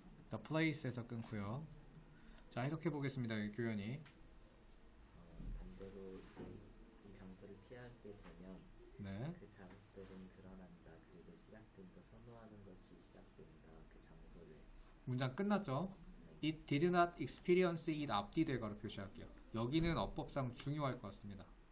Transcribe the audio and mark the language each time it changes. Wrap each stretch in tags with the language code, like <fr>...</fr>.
<ko>the place에서 끊고요. 자 해석해 보겠습니다. 교현이. 반대로 이제 이 장소를 피하게 되면 네. 그 자극들은 드러난다. 그리고 시작된다. 선호하는 것이 시작된다. 그 장소를. 문장 끝났죠?</ko> <en>It did not experience it</en> <ko>앞뒤 대괄호 표시할게요. 여기는 어법상 중요할 것 같습니다.</ko>